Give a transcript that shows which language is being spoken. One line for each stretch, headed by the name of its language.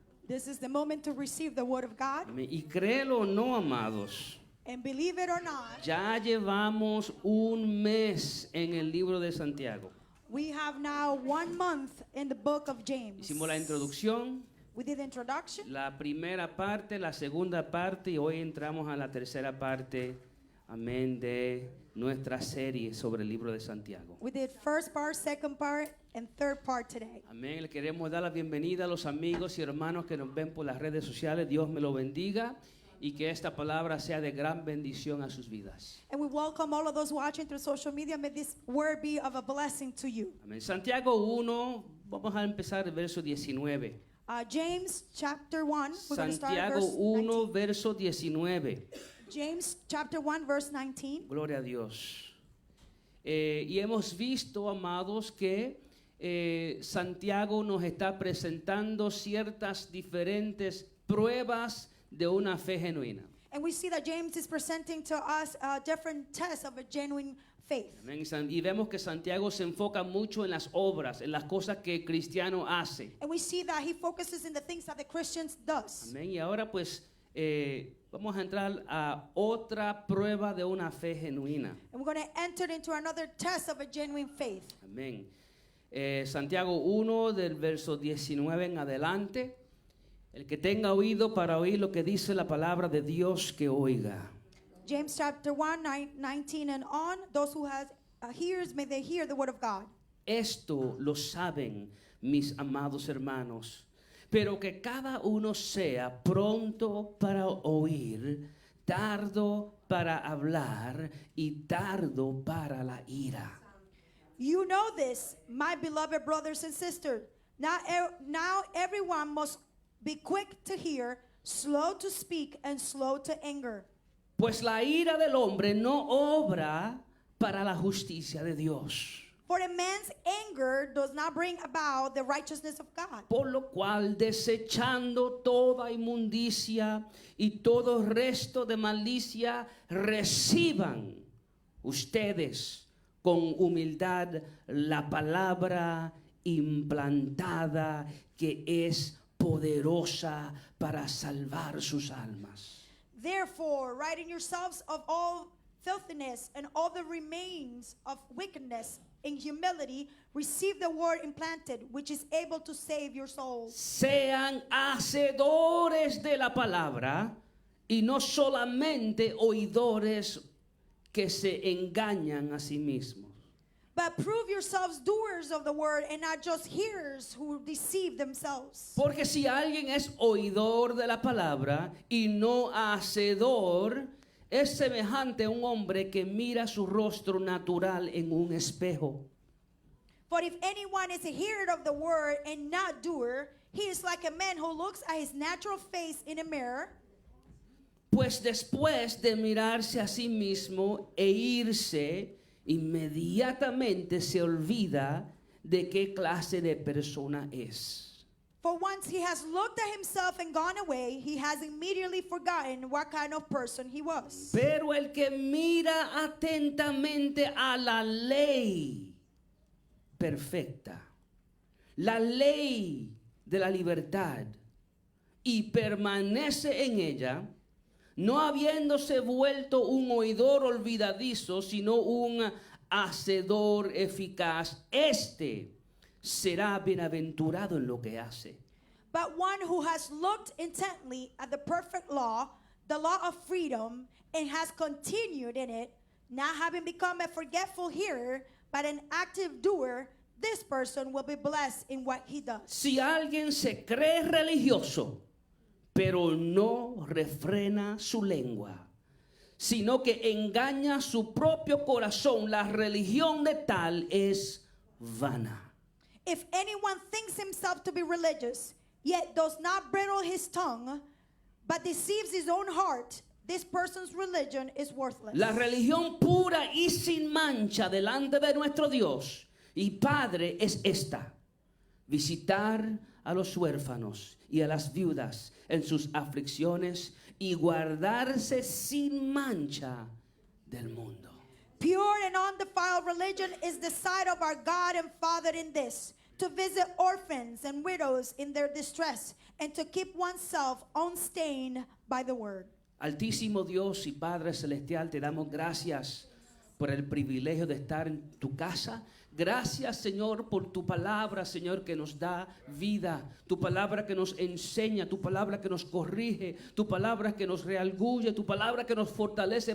English: This is the moment to receive the word of God.
Spanish: Amén. Y créelo o no, amados,
English: And believe it or not,
Spanish: ya llevamos un mes en el libro de Santiago.
English: we have now 1 month in the book of James.
Spanish: Hicimos la introducción,
English: We did the introduction,
Spanish: la primera parte, la segunda parte y hoy entramos a la tercera parte, amén, de nuestra serie sobre el libro de Santiago.
English: we did first part, second part, and third part today.
Spanish: Amén. Le queremos dar la bienvenida a los amigos y hermanos que nos ven por las redes sociales. Dios me lo bendiga y que esta palabra sea de gran bendición a sus vidas.
English: And we welcome all of those watching through social media. May this word be of a blessing to you.
Spanish: Amén. Santiago 1, vamos a empezar el verso 19.
English: James chapter 1, we're going to start at
Spanish: Santiago
English: verse 1, 19.
Spanish: verso 19.
English: James chapter 1, verse 19.
Spanish: Gloria a Dios. Y hemos visto, amados, que Santiago nos está presentando ciertas diferentes pruebas de una fe genuina.
English: And we see that James is presenting to us different tests of a genuine faith.
Spanish: Amén. Y vemos que Santiago se enfoca mucho en las obras, en las cosas que el cristiano hace.
English: And we see that he focuses in the things that the Christians does.
Spanish: Amén. Y ahora pues vamos a entrar a otra prueba de una fe genuina.
English: And we're going to enter into another test of a genuine faith.
Spanish: Amén. Santiago 1 del verso 19 en adelante. El que tenga oído para oír lo que dice la palabra de Dios, que oiga.
English: James chapter 1, 19 and on. Those who has ears, may they hear the word of God.
Spanish: Esto lo saben mis amados hermanos, pero que cada uno sea pronto para oír, tardo para hablar y tardo para la ira.
English: You know this, my beloved brothers and sisters. Now everyone must be quick to hear, slow to speak, and slow to anger.
Spanish: Pues la ira del hombre no obra para la justicia de Dios.
English: For a man's anger does not bring about the righteousness of God.
Spanish: Por lo cual, desechando toda inmundicia y todo resto de malicia, reciban ustedes con humildad la palabra implantada que es poderosa para salvar sus almas.
English: Therefore, ridding yourselves of all filthiness and all the remains of wickedness, in humility, receive the word implanted, which is able to save your souls.
Spanish: Sean hacedores de la palabra y no solamente oidores que se engañan a sí mismos.
English: But prove yourselves doers of the word and not just hearers who deceive themselves.
Spanish: Porque si alguien es oidor de la palabra y no hacedor, es semejante a un hombre que mira su rostro natural en un espejo.
English: For if anyone is a hearer of the word and not doer, he is like a man who looks at his natural face in a mirror.
Spanish: Pues después de mirarse a sí mismo e irse, inmediatamente se olvida de qué clase de persona es.
English: For once he has looked at himself and gone away, he has immediately forgotten what kind of person he was.
Spanish: Pero el que mira atentamente a la ley perfecta, la ley de la libertad, y permanece en ella, no habiéndose vuelto un oidor olvidadizo, sino un hacedor eficaz, este será bienaventurado en lo que hace.
English: But one who has looked intently at the perfect law, the law of freedom, and has continued in it, not having become a forgetful hearer, but an active doer, this person will be blessed in what he does.
Spanish: Si alguien se cree religioso, pero no refrena su lengua, sino que engaña su propio corazón, la religión de tal es vana.
English: If anyone thinks himself to be religious, yet does not bridle his tongue, but deceives his own heart, this person's religion is worthless.
Spanish: La religión pura y sin mancha delante de nuestro Dios y Padre es esta: visitar a los huérfanos y a las viudas en sus aflicciones y guardarse sin mancha del mundo.
English: Pure and undefiled religion is the sight of our God and Father in this, to visit orphans and widows in their distress, and to keep oneself unstained by the word.
Spanish: Altísimo Dios y Padre Celestial, te damos gracias por el privilegio de estar en tu casa. Gracias, Señor, por tu palabra, Señor, que nos da vida, tu palabra que nos enseña, tu palabra que nos corrige, tu palabra que nos redarguye, tu palabra que nos fortalece.